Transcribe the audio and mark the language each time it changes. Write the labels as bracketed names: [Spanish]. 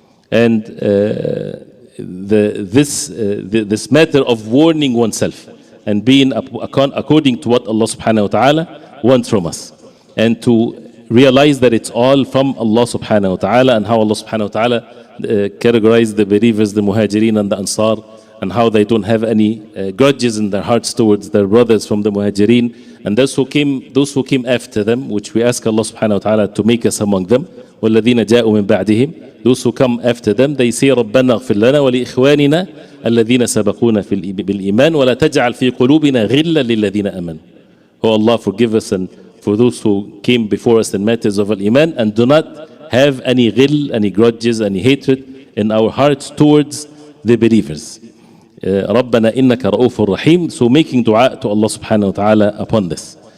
[English] And this matter of warning oneself and being according to what Allah subhanahu wa ta'ala wants from us, and to realize that it's all from Allah subhanahu wa ta'ala, and how Allah subhanahu wa ta'ala categorized the believers, the muhajirin and the ansar, and how they don't have any grudges in their hearts towards their brothers from the muhajirin, and those who came after them, which we ask Allah subhanahu wa ta'ala to make us among them. [Arabic] وَالَّذِينَ جَاءُوا مِن بَعْدِهِمْ, [English] those who come after them, they say [Arabic] رَبَّنَا اغْفِرْ لَنَا وَلِإِخْوَانِنَا الَّذِينَ سَبَقُونَا بِالْإِيمَانِ وَلَا تَجْعَلْ فِي قُلُوبِنَا غِلًّا لِلَّذِينَ آمَنُوا. [English] Oh Allah, forgive us and for those who came before us in matters of al-Iman, and do not have any ghil, any grudges, any hatred in our hearts towards the believers. [Arabic] رَبَّنَا إِنَّكَ رَؤُوفٌ رَحِيمٌ. [English] So making dua to Allah subhanahu wa ta'ala upon this.